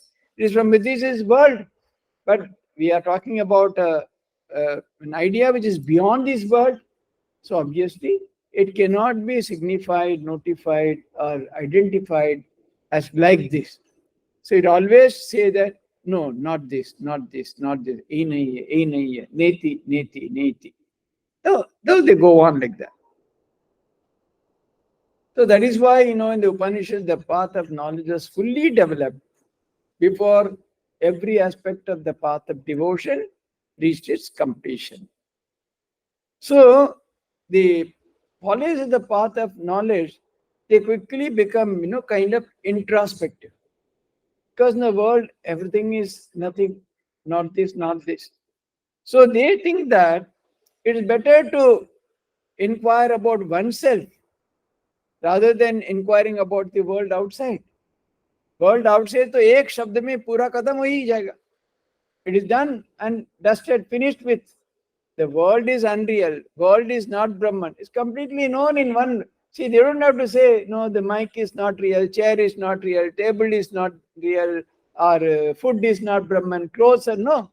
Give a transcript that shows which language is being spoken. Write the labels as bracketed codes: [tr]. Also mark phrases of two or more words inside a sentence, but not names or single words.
[en] It is from within this world. But we are talking about an idea which is beyond this world. So obviously, it cannot be signified, notified, or identified as like this. So it always say that no, not this, not this, not this. [hi] ये नहीं है, ये नहीं है, [sa] नेति, नेति, नेति. [en] So they go on like that. So that is why, in the Upanishad, the path of knowledge is fully developed before every aspect of the path of devotion reached its completion. So the followers of the path of knowledge, they quickly become, kind of introspective. Because in the world, everything is nothing, not this, not this. So they think that it is better to inquire about oneself rather than inquiring about the world outside. World outside [hi] तो एक शब्द में पूरा खत्म हो ही जाएगा. [en] It is done and dusted, finished with. The world is unreal. World is not Brahman. It's completely known in one. See, they don't have to say, no, the mic is not real, chair is not real, table is not real, or food is not Brahman, clothes are no.